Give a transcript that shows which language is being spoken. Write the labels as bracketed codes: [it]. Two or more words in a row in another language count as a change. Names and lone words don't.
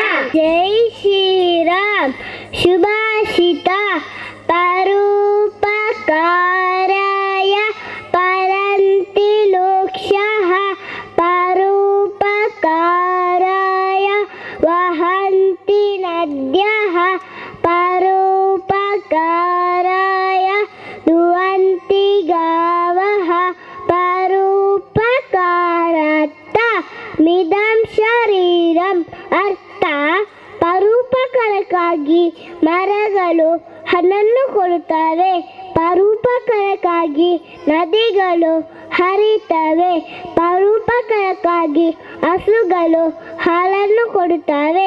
[sa] ಜೈ ಶ್ರೀರಾಮ್. ಶುಭಾಷಿತ ಪರೋಪಕಾರಾಯ ಪರಂತಿ ಲೋಕ್ಷಃ ಪರೋಪಕಾರಾಯ ವಹಂತಿ ನದ್ಯಃ ಪರೋಪಕಾರಾಯ ದುವಂತಿ ಗಾವಃ ಪರೋಪಕಾರಾರ್ಥ ಮಿದಂ ಶರೀರಂ. [kn] ಅರ್ಥ ಪರೋಪಕಾರಕ್ಕಾಗಿ ಮರಗಳು ಹಣ್ಣನ್ನು ಕೊಡುತ್ತವೆ, ಪರೋಪಕಾರಕ್ಕಾಗಿ ನದಿಗಳು ಹರಿತವೆ, ಪರೋಪಕಾರಕ್ಕಾಗಿ ಹಸುಗಳು ಹಾಲನ್ನು ಕೊಡುತ್ತವೆ.